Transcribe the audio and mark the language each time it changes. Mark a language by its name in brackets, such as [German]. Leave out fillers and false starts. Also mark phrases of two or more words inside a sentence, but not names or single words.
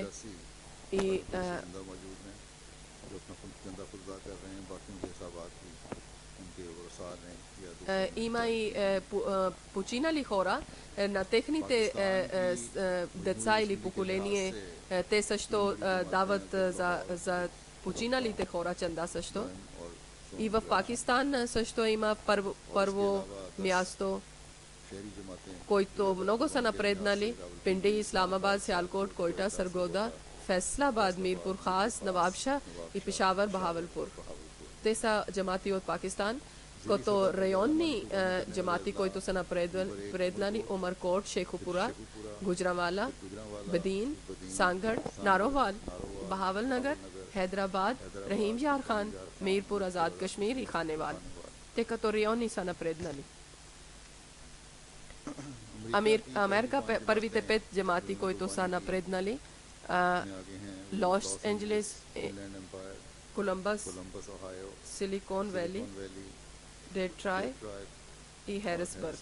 [Bulgarian] И има и починали хора, на техните деца или поколение, те също дават за починалите хора чанда също. И в Пакистан също има първо място, който много са напреднали. Пинди, Исламабад, Сиалкот, Койта, Саргода, Фейсалабад, Мирпур Khas, Nawabshah и Пешавар, Bahawalpur. Те са джамати от Пакистан. Като районни джамати, които са напреднали, Умаркот, Шейхупура, Гуджранвала, Бадин, Сангар, Наровал, Bahawalnagar, Hyderabad, Rahim Yar Khan, Mirpur, Azad Kashmir и Khanewal. Те като райони са напреднали. Америка, първите 5 джамати, които са напреднали, Лос Анджелес, Колумбас, Силикон Вали, Детройт и Харисбърг.